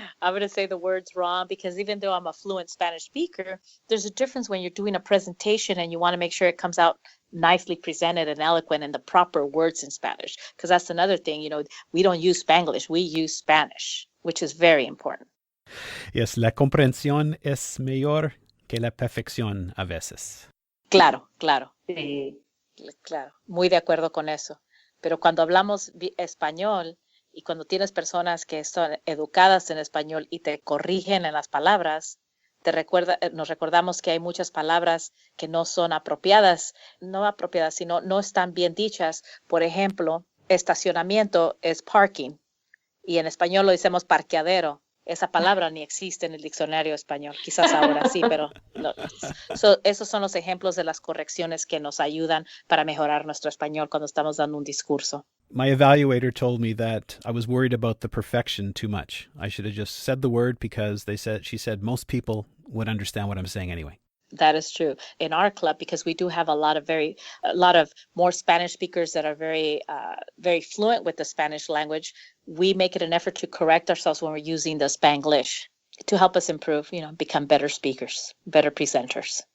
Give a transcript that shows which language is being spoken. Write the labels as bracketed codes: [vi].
[en] I'm going to say the words wrong, because even though I'm a fluent Spanish speaker, there's a difference when you're doing a presentation and you want to make sure it comes out nicely presented and eloquent and the proper words in Spanish. Because that's another thing, we don't use Spanglish, we use Spanish, which is very important. [es] Yes, la comprensión es mejor que la perfección a veces. Claro, claro. Sí. Claro, muy de acuerdo con eso. Pero cuando hablamos español y cuando tienes personas que son educadas en español y te corrigen en las palabras, nos recordamos que hay muchas palabras que no son apropiadas, sino no están bien dichas. Por ejemplo, estacionamiento es parking y en español lo decimos parqueadero. Esa palabra ni existe en el diccionario español. Quizás ahora sí, pero no. Esos son los ejemplos de las correcciones que nos ayudan para mejorar nuestro español cuando estamos dando un discurso. [en] My evaluator told me that I was worried about the perfection too much. I should have just said the word because she said most people would understand what I'm saying anyway. That is true. In our club, because we do have a lot of more Spanish speakers that are very, very fluent with the Spanish language, we make it an effort to correct ourselves when we're using the Spanglish to help us improve, become better speakers, better presenters.